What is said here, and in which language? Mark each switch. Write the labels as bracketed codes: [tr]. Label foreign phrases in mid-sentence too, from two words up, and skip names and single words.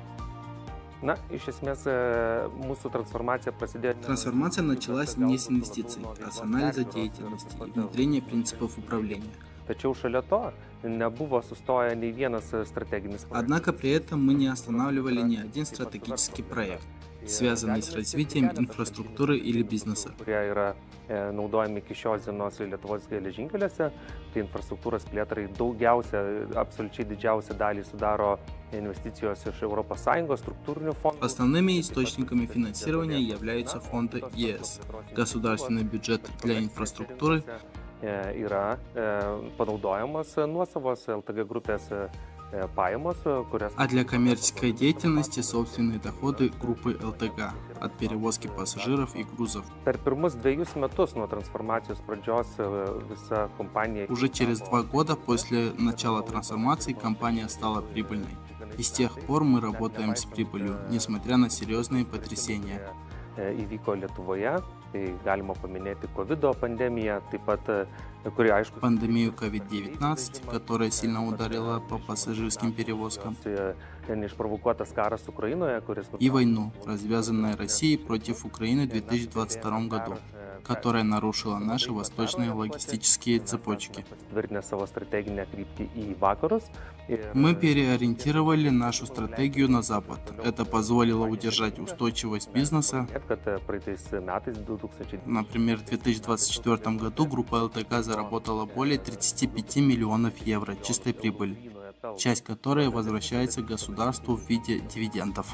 [ru] Трансформация началась не с инвестиций, а с анализа деятельности и внедрения принципов управления. Однако при этом мы не останавливали ни один стратегический проект, связанный с развитием инфраструктуры или бизнеса. [lt] Naudojami iki šios dienos Lietuvos geležinkeliuose, tai infrastruktūros plėtrai absoliučiai didžiausią dalį sudaro инвестиcijos iš ES [ru] структурных фондов. Основными источниками финансирования являются фонды ЕС, государственный бюджет для инфраструктуры, [lt] yra panaudojamas nuosavos LTG grupės pajamos, [ru] а для коммерческой деятельности собственные доходы группы ЛТГ от перевозки пассажиров и грузов. [lt] Per pirmus 2 metus nuo transformacijos pradžios visa kompanija. [ru] Уже через 2 года после начала трансформации компания стала прибыльной. И с тех пор мы работаем с прибылью, несмотря на серьезные потрясения. [lt] Įvyko Lietuvoje, tai galima paminėti COVID pandemiją, taip pat, kuri, aišku, [ru] пандемию COVID-19, которая сильно ударила по пассажирским перевозкам, [lt] neišprovokuotas karas Ukrainoje, kuris [ru] и войну, развязанную Россией против Украины в 2022 году, которая нарушила наши восточные логистические цепочки. Мы переориентировали нашу стратегию на Запад. Это позволило удержать устойчивость бизнеса. Например, в 2024 году группа ЛТГ заработала более 35 миллионов евро чистой прибыли, часть которой возвращается государству в виде дивидендов.